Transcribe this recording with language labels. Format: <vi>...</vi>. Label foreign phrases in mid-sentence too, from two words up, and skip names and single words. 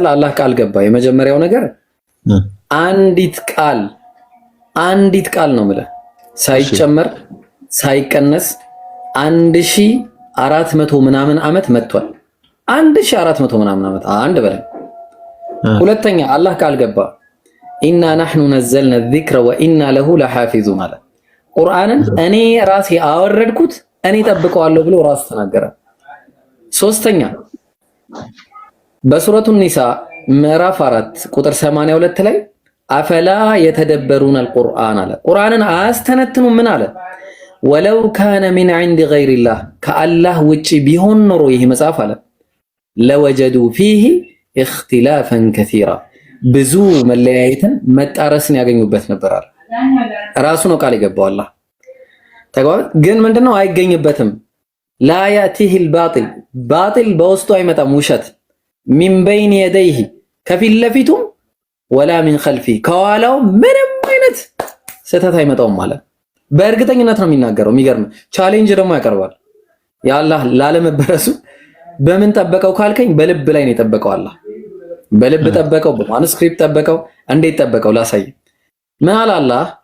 <am>አላህ ቃል ገባ። የመጀመሪያው ነገር አንዲት ቃል ነው ማለት ሳይጨመር ሳይቀነስ 1400 ምናምን ዓመት መጥቷል። 1400 ምናምን ዓመት አንድ በላይ። ሁለተኛ አላህ ቃል ገባ ኢና</am> <ar>نحن نزلنا الذكر وإنا له لحافظون</ar> <am>አለ። ቁርአንን እኔ ራሴ አወረድኩት እኔ ጠብቀዋለሁ ብሎ ራሱ ተናገረ። ሶስተኛ በሱረቱ ኒሳ ምዕራፍ 4 ቁጥር 82 ላይ</am> <ar>أفلا يتدبرون</ar> <am>القرآن አለ። ቁርአንን አያስተነትኑም ምን አለ?</am> <ar>ولو كان من عند غير الله</ar> <am>ከአላህ ውጪ ቢሆን ኖሮ ይህ መጽሐፍ አለ</am> <ar>لوجدوا فيه اختلافا كثيرا</ar> <am>ብዙ መለያየትን መጣረስን ያገኙበት ነበር አለ። ራሱ ነው ቃል የገባው አላህ። ግን ምንድነው አይገኝበትም።</am> <ar>لا يأتيه</ar> <am>الباطل በውስጡ አይመጣም ውሸት</am> <ar>من بين يديه</ar> <am>ከፊት ለፊቱም</am> <ar>ولا من خلفه</ar> <am>ከኋላው ምንም አይነት ስህተት አይመጣውም ማለት በእርግጠኝነት ነው የሚናገረው። የሚገርም ቻሌንጅ ደግሞ ያቀርባል። ያላህ ላለመበረሱ በምን ጠበቀው ካልከኝ በልብ ላይ ነው የጠበቀው አላህ። በልብ ጠበቀው፣ በማኑስክሪፕት ጠበቀው። እንዴት ጠበቀው ላሳይ። ምን አለ አላህ?</am>